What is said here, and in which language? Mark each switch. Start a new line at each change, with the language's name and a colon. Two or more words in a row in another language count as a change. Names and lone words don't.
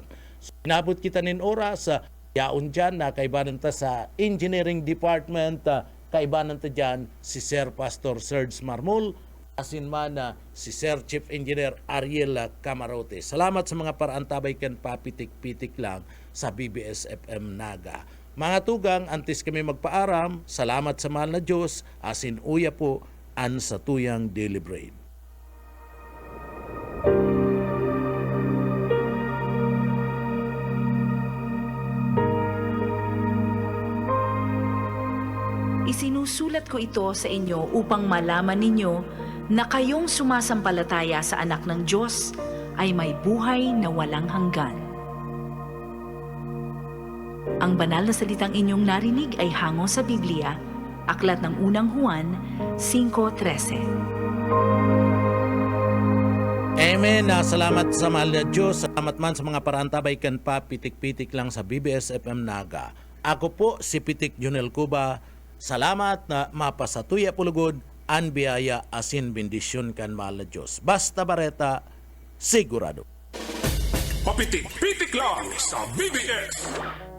Bikol: So, inabot kita nin oras yaon dyan na kaibanan ta sa Engineering Department, kaibanan ta dyan si Sir Pastor Serge Marmol, asin man si Sir Chief Engineer Ariel Camarote. Salamat sa mga paraan tabay kan papitik-pitik lang sa BBS FM Naga. Mga tugang, antes kami magpaaram, salamat sa mahal na Diyos, asin uya po an sa tuyang
English: daily bread.
Filipino: Isinusulat ko ito sa inyo upang malaman ninyo na kayong sumasampalataya sa anak ng Diyos ay may buhay na walang hanggan. Ang banal na salitang inyong narinig ay hango sa Biblia, aklat ng unang Juan 5:13.
Bikol: Amen. Salamat sa mahal na Diyos. Salamat man sa mga paraan tabay kan pa pitik-pitik lang sa BBS FM Naga. Ako po si Pitik Junel Cuba. Salamat na mapasatuya pulugod an biyaya asin bendisyon kan mahal na Diyos. Basta Bareta, sigurado. Papitik-pitik lang sa BBS.